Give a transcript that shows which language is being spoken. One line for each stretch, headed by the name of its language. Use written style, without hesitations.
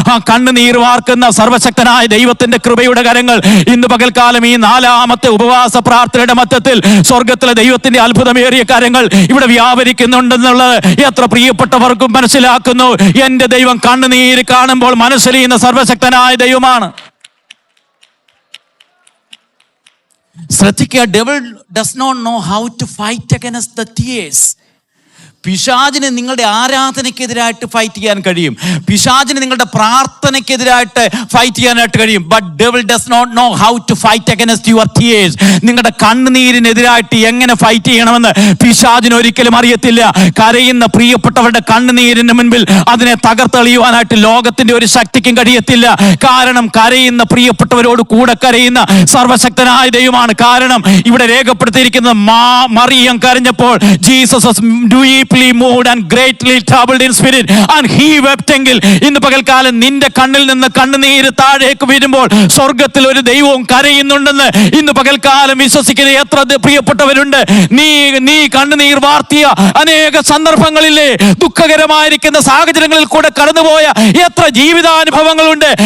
Malayalam: കണ്ണുനീർ വാർക്കുന്ന സർവശക്തനായ ദൈവത്തിന്റെ കൃപയുടെ കരങ്ങൾ ഇന്ന് പകൽക്കാലം ഈ 4ാമത്തെ ഉപവാസ പ്രാർത്ഥനയുടെ മധ്യത്തിൽ സ്വർഗത്തിലെ ദൈവത്തിന്റെ അത്ഭുതമേറിയ കരങ്ങൾ ഇവിടെ വ്യാപരിക്കുന്നുണ്ടെന്നുള്ളത് എത്ര പ്രിയപ്പെട്ടവർക്കും മനസ്സിലാക്കുന്നു. എന്റെ ദൈവം കണ്ണുനീര് കാണുമ്പോൾ മനസ്സിലിയുന്ന സർവശക്തനായ ദൈവമാണ്. ശ്രദ്ധിക്കുക,
English: devil does not know how to fight against the tears.
Malayalam: പിശാചിന് നിങ്ങളുടെ ആരാധനയ്ക്കെതിരായിട്ട് ഫൈറ്റ് ചെയ്യാൻ കഴിയും, പിശാചിന് നിങ്ങളുടെ പ്രാർത്ഥനയ്ക്കെതിരായിട്ട് ഫൈറ്റ് ചെയ്യാനായിട്ട് കഴിയും.
English: But devil does not know how to fight against your tears.
Malayalam: നിങ്ങളുടെ കണ്ണുനീരിനെതിരായിട്ട് എങ്ങനെ ഫൈറ്റ് ചെയ്യണമെന്ന് പിശാചിന് ഒരിക്കലും അറിയത്തില്ല. കരയുന്ന പ്രിയപ്പെട്ടവരുടെ കണ്ണുനീരിന് മുൻപിൽ അതിനെ തകർത്തെളിയുവാനായിട്ട് ലോകത്തിന്റെ ഒരു ശക്തിക്കും കഴിയത്തില്ല. കാരണം കരയുന്ന പ്രിയപ്പെട്ടവരോട് കൂടെ കരയുന്ന സർവശക്തനായ ദൈവമാണ്. കാരണം ഇവിടെ രേഖപ്പെടുത്തിയിരിക്കുന്നത് Mariyam കരഞ്ഞപ്പോൾ
English: Jesus was deeply moved and greatly troubled in spirit and he wept.
Malayalam: എങ്കിൽ ഇന്ന് പകൽക്കാലം നിന്റെ കണ്ണിൽ നിന്ന് കണ്ണുനീര് താഴേക്ക് വീഴുമ്പോൾ സ്വർഗത്തിൽ ഒരു ദൈവവും കരയുന്നുണ്ടെന്ന് ഇന്ന് പകൽക്കാലം വിശ്വസിക്കുന്ന എത്ര പ്രിയപ്പെട്ടവരുണ്ട്. നീ കണ്ണുനീർ വാർത്തിയ അനേക സന്ദർഭങ്ങളിലെ ദുഃഖകരമായിരിക്കുന്ന സാഹചര്യങ്ങളിൽ കൂടെ കടന്നുപോയ എത്ര ജീവിതാനുഭവങ്ങളുണ്ട്.